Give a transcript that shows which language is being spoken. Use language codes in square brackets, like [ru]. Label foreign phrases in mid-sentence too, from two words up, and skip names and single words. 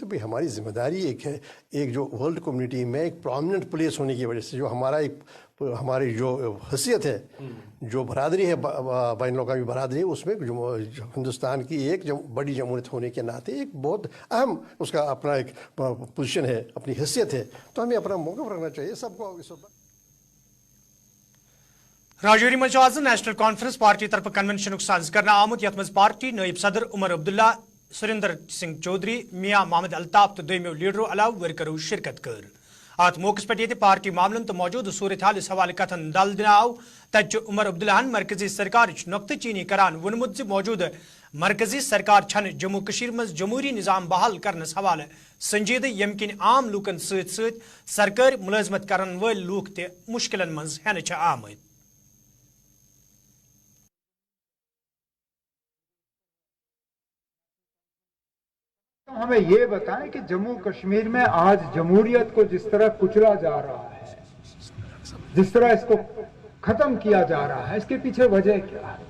[ur] تو بھی ہماری ذمہ داری ایک ہے, ایک جو [en] world community [ur] میں ایک [en] prominent place [ur] ہونے کی وجہ سے جو ہماری جو حیثیت ہے, جو برادری ہے, بین الاقوامی برادری ہے, اس میں ہندوستان کی ایک بڑی جمہوریت ہونے کے ناطے ایک بہت اہم اس کا اپنا ایک پوزیشن ہے, اپنی حیثیت ہے. تو ہمیں اپنا موقف رکھنا چاہیے سب کو اس وقت. [ks] راجوری مز آز نیشنل کانفرنس پارٹی طرف کنونشن ساز کرنا آمت یت مز پارٹی نائب صدر عمر عبداللہ, سریندر سنگھ چودھری, میاں محمد الطاف تو دویمو لیڈرو علاوہ ورکرو شرکت کر. ات موقع پہ پارٹی معاملن تو موجود صورت حال حوالہ کتن دل دن آو. تت عمر عبداللہ مرکزی سرکار نقطہ چینی کران ونمت موجود مرکزی سرکار چھن جموں کشیر مز جمہوری نظام بحال کرنس حوالہ سنجیدہ یم کن عام لوکن ست ست سرکاری ملازمت کرن ول لوک تہ مشکلن مز ہینہ آمد. [ur] ہمیں یہ بتائیں کہ جموں کشمیر میں آج جمہوریت کو جس طرح کچلا جا رہا ہے, جس طرح اس کو ختم کیا جا رہا ہے, اس کے پیچھے وجہ کیا ہے؟